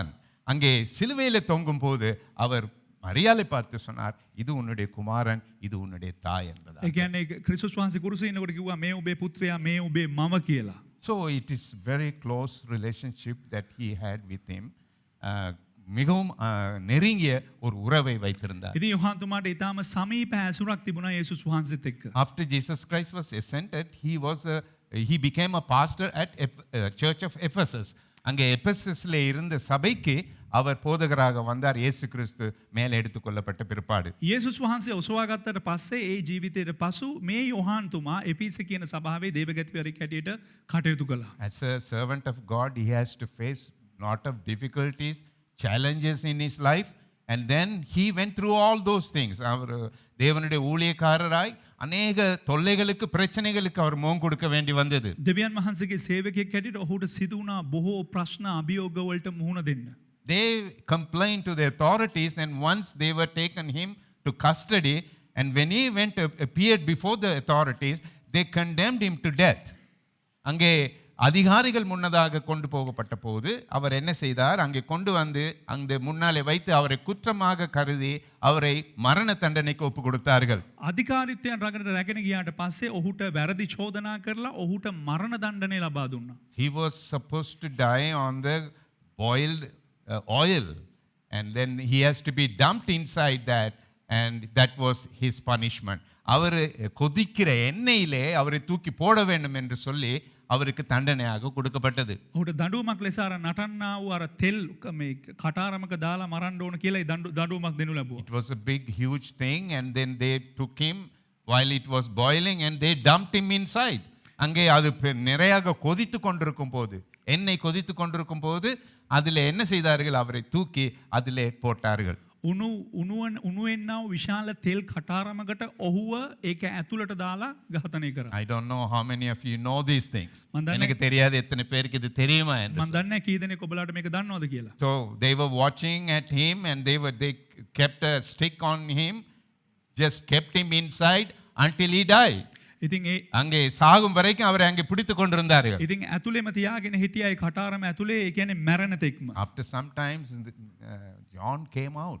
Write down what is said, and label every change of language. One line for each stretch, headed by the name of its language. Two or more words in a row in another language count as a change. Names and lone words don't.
Tamil: அங்கே சிலுவையிலே தொங்கும் போது அவர் மரியாளை பார்த்து சொன்னார், இது உன்னுடைய குமாரன், இது உன்னுடைய தாய் என்பதாக.
Sinhala: ඒ කියන්නේ ක්‍රිස්තුස් වහන්සේ කුරුසේ ඉන්නකොට කිව්වා මේ ඔබේ පුත්‍රයා, මේ ඔබේ මව කියලා.
English: So it is very close relationship that he had with him.
Tamil: மிகவும் நெருங்கிய ஒரு உறவை வைத்திருந்தார்.
Sinhala: ඉතින් යොහාන් තුමාට ඊටාම සමීප ඇසුරක් තිබුණා යේසුස් වහන්සේත් එක්ක.
English: After Jesus Christ was ascended, he became a pastor at Church of Ephesus.
Tamil: அங்கே எபெசஸ்ல இருந்த சபைக்கு அவர் போதகராக வந்தார் இயேசு கிறிஸ்து மேலே எடுத்துக்கொள்ளப்பட்ட பிற்பாடு.
Sinhala: යේසුස් වහන්සේ ඔසවා ගත්තට පස්සේ ඒ ජීවිතයට පසු මේ යොහාන් තුමා එපිස කියන සභාවේ දේවගතිවරයෙක් හැටියට කටයුතු කළා.
English: As a servant of God, he has to face lot of difficulties, challenges in his life, and then he went through all those things.
Tamil: அவர் தேவனுடைய ஊழியக்காரராய் அநேக தொல்லைகளுக்கு பிரச்சனைகளுக்கு அவர் முகம் கொடுக்க வேண்டி வந்தது.
Sinhala: දෙවියන් වහන්සේගේ සේවකයෙක් හැටියට ඔහුට සිදු වුණා බොහෝ ප්‍රශ්න අභියෝග වලට මුහුණ දෙන්න.
English: They complained to the authorities, and once they were taken him to custody, and when he appeared before the authorities, they condemned him to death.
Tamil: அங்கே அதிகாரிகள் முன்னதாக கொண்டு போகப்பட்ட போது அவர் என்ன செய்தார்? அங்கே கொண்டு வந்து அந்த முன்னாலே வைத்து அவரை குற்றமாக கருதி அவரை மரண தண்டனைக்கு ஒப்பு கொடுத்தார்கள்.
Sinhala: අධිකාරීත්වයන් රැගෙන ගියාට පස්සේ ඔහුට වැරදි චෝදනා කරලා ඔහුට මරණ දණ්ඩනය ලබා දුන්නා.
English: He was supposed to die on the boiled oil, and then he has to be dumped inside that, and that was his punishment.
Tamil: அவர் கொதிக்கிற எண்ணெயிலே அவரை தூக்கி போட வேண்டும் என்று சொல்லி அவருக்கு தண்டனையாக கொடுக்கப்பட்டது.
Sinhala: ඔහුට දඬුවමක් ලෙස අර නටන්නා වූ අර තෙල් මේ කටාරමක දාලා මරන්න ඕන කියලා දඬුවමක් දෙනු ලැබුවා.
English: It was a big huge thing, and then they took him while it was boiling and they dumped him inside.
Tamil: அங்கே அது நிறையாக கொதித்து கொண்டிருக்கும் போது, எண்ணெய் கொதித்து கொண்டிருக்கும் போது அதிலே என்ன செய்தார்கள்? அவரை தூக்கி அதிலே போட்டார்கள்.
Sinhala: උණුවෙන්නා විශාල තෙල් කටාරමකට ඔහුව ඒක ඇතුළට දාලා ඝාතනය කරා.
English: I don't know how many of you know these things. මන්
Tamil: எனக்கு தெரியாது எத்தனை பேருக்கு இது தெரியுமா என்று.
Sinhala: මම දන්නේ කී දෙනෙක් ඔබලාට මේක දන්නවද කියලා.
English: So they were watching at him, and they kept a stick on him, just kept him inside until he died.
Sinhala: ඉතින් ඒ
Tamil: அங்கே சாகும் வரைக்கும் அவரை அங்கே பிடித்து கொண்டிருந்தார்கள்.
Sinhala: ඉතින් ඇතුළේම තියාගෙන හිටියා ඒ කටාරම ඇතුලේ, ඒ කියන්නේ මැරෙන තෙක්ම.
English: After some times John came out.